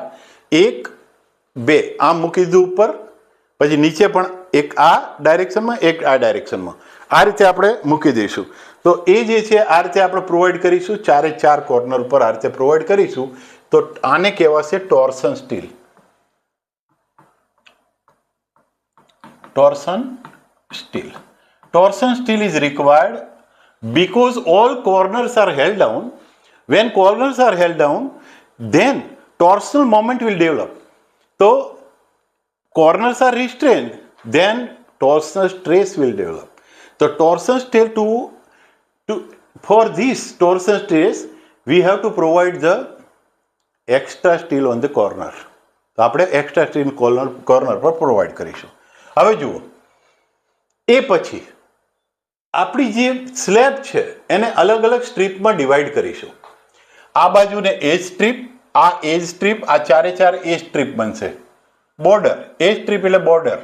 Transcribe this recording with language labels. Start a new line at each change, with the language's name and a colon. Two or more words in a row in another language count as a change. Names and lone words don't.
Gujarati: 4, 1, 2 આમ મૂકી દીધું ઉપર, પછી નીચે પણ એક આ ડાયરેક્શનમાં, એક આ ડાયરેક્શનમાં. આ રીતે આપણે મૂકી દઈશું. તો એ જે છે આ રીતે આપણે પ્રોવાઈડ કરીશું, 4 કોર્નર ઉપર આ રીતે પ્રોવાઈડ કરીશું. તો આને કહેવાશે
English: torsion steel. torsion steel. Torsion steel is required because all corners are held down. When corners are held down, then torsional moment will develop. So, corners are restrained, then torsional stress will develop. So, torsion steel for this torsion stress, we have to provide the extra steel on the corner.
Gujarati: તો આપણે
English: extra steel corner
Gujarati: પર provide કરીશું. હવે જુઓ, એ પછી આપણી જે સ્લેબ છે એને અલગ અલગ સ્ટ્રીપમાં ડિવાઈડ કરીશું. આ બાજુને
English: edge strip,
Gujarati: આ
English: edge strip,
Gujarati: આ 4
English: edge strip
Gujarati: બનશે. બોર્ડર,
English: edge strip
Gujarati: એટલે બોર્ડર.